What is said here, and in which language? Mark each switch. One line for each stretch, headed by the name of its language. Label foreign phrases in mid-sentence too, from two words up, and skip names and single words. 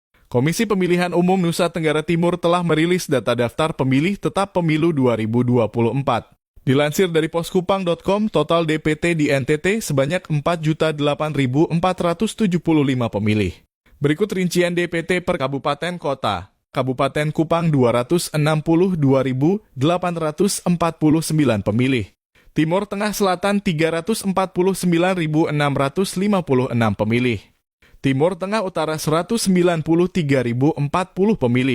Indonesian: Komisi Pemilihan Umum Nusa Tenggara Timur telah merilis data daftar pemilih tetap pemilu 2024. Dilansir dari poskupang.com, total DPT di NTT sebanyak 4.008.475 pemilih. Berikut rincian DPT per kabupaten kota. Kabupaten Kupang 262.849 pemilih. Timur Tengah Selatan 349.656 pemilih. Timur Tengah Utara 193.040 pemilih.